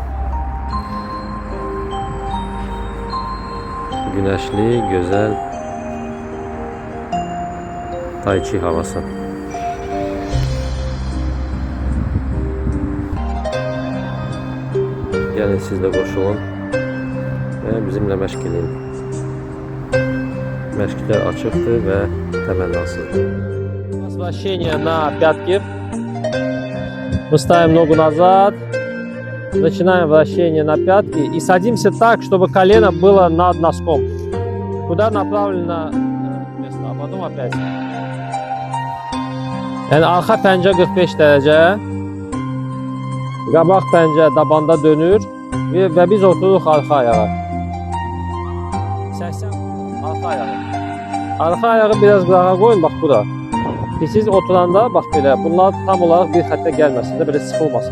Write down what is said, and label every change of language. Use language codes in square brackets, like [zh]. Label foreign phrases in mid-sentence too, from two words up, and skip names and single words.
[az] Günəşli, gözəl Tai Chi havası. Gəlin siz də qoşulun və bizimlə məşq edin. Məşqlər açıqdır və təmənnasızdır. [ru] Возвращение на пятки. Мы ставим ногу назад, начинаем вращение на пятки и садимся так, чтобы колено было над носком. Куда направлено место, а потом опять. [az] Yəni arxa pəncə 45 dərəcə, qabaq pəncə dabanda dönür və biz otururuq arxa ayağa. 80 arxa ayağı. Arxa ayağı biraz qırağa qoyun, bax bura. Siz oturanda bax belə, bunlar tam olaraq bir xəttə gəlməsin də, belə sıxılmasın.